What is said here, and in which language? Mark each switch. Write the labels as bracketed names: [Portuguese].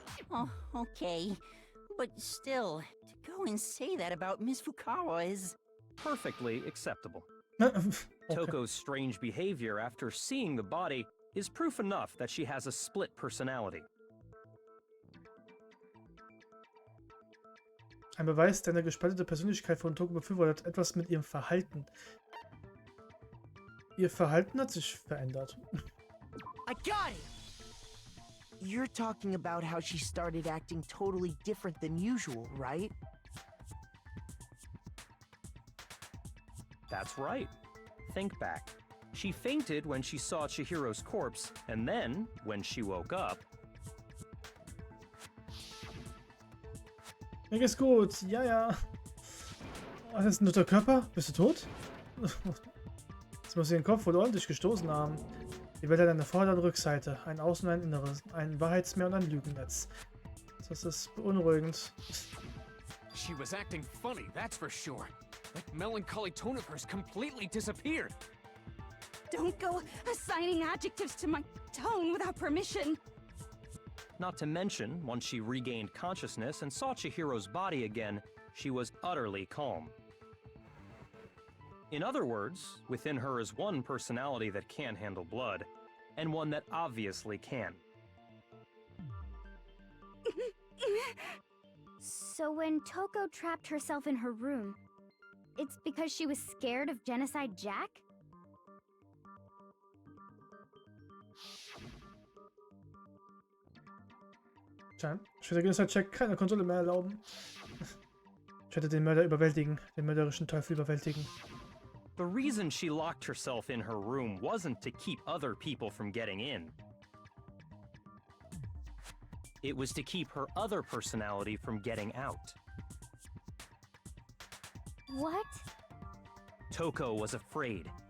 [English] Oh, okay. But still, to go and say that about Miss Fukawa is... Perfectly acceptable. Okay. Toko's strange behavior after seeing the body is proof enough that she has a split personality. [German] Ein Beweis, der eine gespaltete Persönlichkeit von Toko befürwortet, etwas mit ihrem Verhalten. Ihr Verhalten hat sich verändert. [English] I got it! You're talking about how she started acting totally different than usual, right? That's right. Think back. She fainted when she saw Chihiro's corpse, and then, when she woke up... [German] Mir geht's gut, ja, ja. Was ist ein toter Körper? Bist du tot? Jetzt muss sie den Kopf wohl ordentlich gestoßen haben. Die Welt hat eine Vorder- und Rückseite, ein Außen- und ein Inneres, ein Wahrheitsmeer und ein Lügennetz. Das ist beunruhigend. [English] She was acting funny, that's for sure. That melancholy tone of hers completely disappeared. Don't go assigning adjectives to my tone without permission. Not to mention, once she regained consciousness and saw Chihiro's body again, she was utterly calm. In other words, within her is one personality that can handle blood, and one that obviously can. So when Toko trapped herself in her room, it's because she was scared of Genocide Jack? [German] Tja, ich würde Genocide-Check keine Kontrolle mehr erlauben. Ich werde den Mörder überwältigen, den mörderischen Teufel überwältigen. [English] The reason she locked herself in her room wasn't to keep other people from getting in. It was to keep her other personality from getting out. What? Toko was afraid.